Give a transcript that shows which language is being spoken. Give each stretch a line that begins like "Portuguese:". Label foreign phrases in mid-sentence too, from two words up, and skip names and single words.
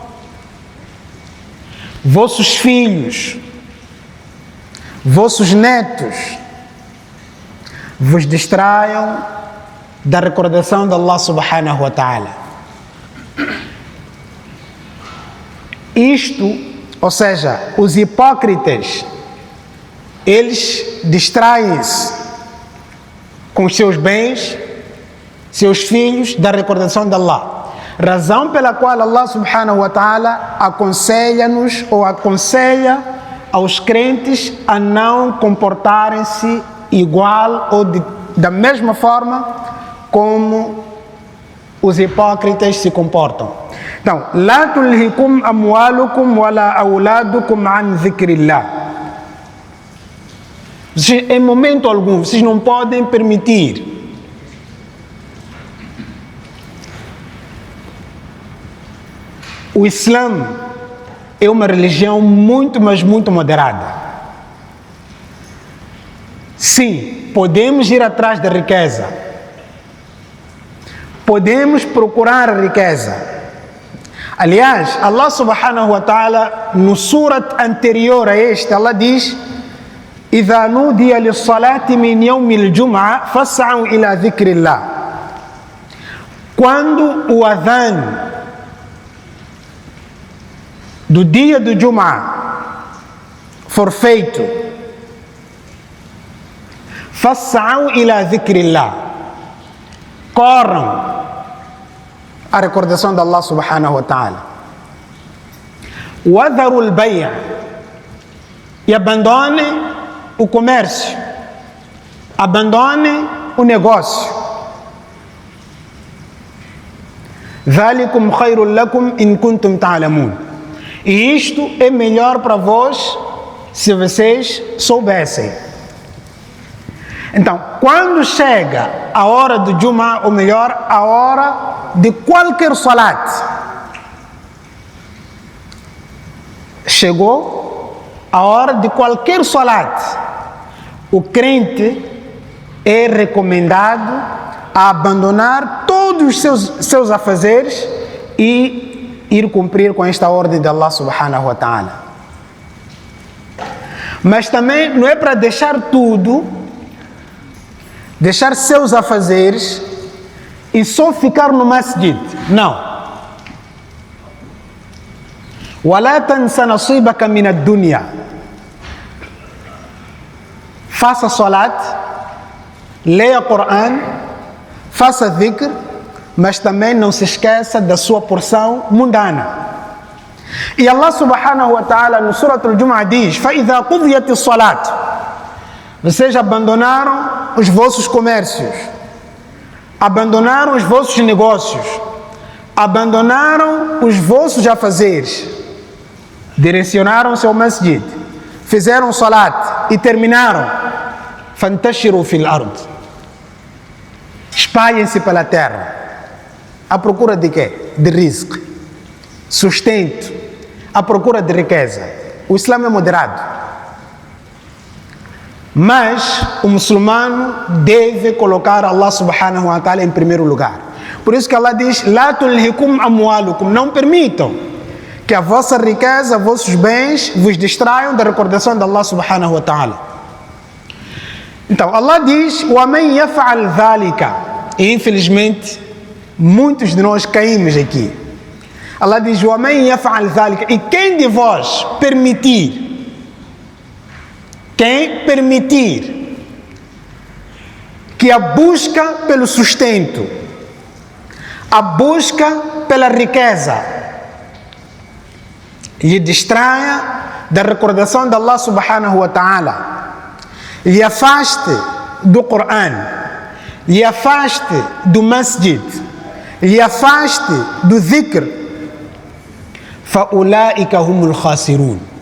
Portuguese: vossos filhos, vossos netos, vos distraiam da recordação de Allah
Arabic: سبحانه وتعالى.
Portuguese: Isto, ou seja, os hipócritas, eles distraem-se com os seus bens, seus filhos, da recordação de Allah. Razão pela qual Allah
Arabic: سبحانه وتعالى
Portuguese: aconselha-nos ou aconselha aos crentes a não comportarem-se igual ou da mesma forma como os hipócritas se comportam. Então,
Arabic: لا تلهكم أموالكم ولا أولادكم عن ذكر الله.
Portuguese: Vocês, em momento algum, vocês não podem permitir o Islã é uma religião muito, mas muito moderada. Sim, podemos ir atrás da riqueza. Podemos procurar a riqueza. Aliás,
Arabic: الله سبحانه وتعالى,
Portuguese: no surat anterior a este, Allah diz:
Arabic: إِذَا نُودِيَ لِلصَّلَاةِ مِنْ يَوْمِ الْجُمْعَةِ فَاسْعَوْا إِلَى ذِكْرِ اللَّهِ.
Portuguese: Quando o adhan do dia do Jum'ah for feito,
Arabic: فَاسْعَوْا إِلَى ذِكْرِ اللَّهِ,
Portuguese: corram a recordação de Allah
Arabic: سبحانه وتعالى. وَذَرُوا الْبَيْعَ,
Portuguese: e abandone o comércio, abandone o negócio.
Arabic: ذَلِكُمْ خَيْرٌ لَكُمْ إِن كُنتُمْ تَعْلَمُونَ.
Portuguese: E isto é melhor para vós se vocês soubessem. Então, quando chega a hora do Jum'ah, ou melhor, a hora de qualquer salat, chegou a hora de qualquer salat, o crente é recomendado a abandonar todos os seus afazeres e ir cumprir com esta ordem de Allah
Arabic: سبحانه وتعالى.
Portuguese: Mas também não é para deixar tudo, deixar seus afazeres e só ficar no masjid. Não.
Arabic: وَلَا تَنْسَ نَصِيبَكَ مِنَ الدُّنْيَا.
Portuguese: Faça salat, leia Coran, faça dhikr, mas também não se esqueça da sua porção mundana. E Allah
Arabic: سبحانه وتعالى
Portuguese: no Surat al-Jum'ah diz:
Arabic: فَإِذَا قُضِيَتِ الصَّلَاةِ.
Portuguese: Vocês abandonaram os vossos comércios, abandonaram os vossos negócios, abandonaram os vossos afazeres, direcionaram-se ao masjid, fizeram salat e terminaram.
Arabic: فَانْتَشِرُوا فِي الْأَرْضِ.
Portuguese: Espalhem-se pela terra. À procura de quê? De rizq, sustento, à procura de riqueza. O Islã é moderado. Mas o muçulmano deve colocar Allah
Arabic: سبحانه وتعالى
Portuguese: em primeiro lugar. Por isso que Allah diz:
Arabic: لَا تُلْهِكُمْ أَمْوَالُكُمْ.
Portuguese: Não permitam que a vossa riqueza, vossos bens vos distraiam da recordação de Allah
Arabic: سبحانه وتعالى.
Portuguese: Então Allah diz:
Arabic: وَمَنْ يَفْعَلْ ذَلِكَ.
Portuguese: E infelizmente muitos de nós caímos aqui. Allah diz:
Arabic: وَمَنْ يَفْعَلْ ذَلِكَ.
Portuguese: E quem de vós permitir, que a busca pelo sustento, a busca pela riqueza lhe distraia da recordação de Allah
Arabic: سبحانه وتعالى,
Portuguese: lhe afaste do Coran, lhe afaste do masjid, lhe afaste do dhikr,
Arabic: فَأُولَٰئِكَ هُمُ الْخَاسِرُونَ.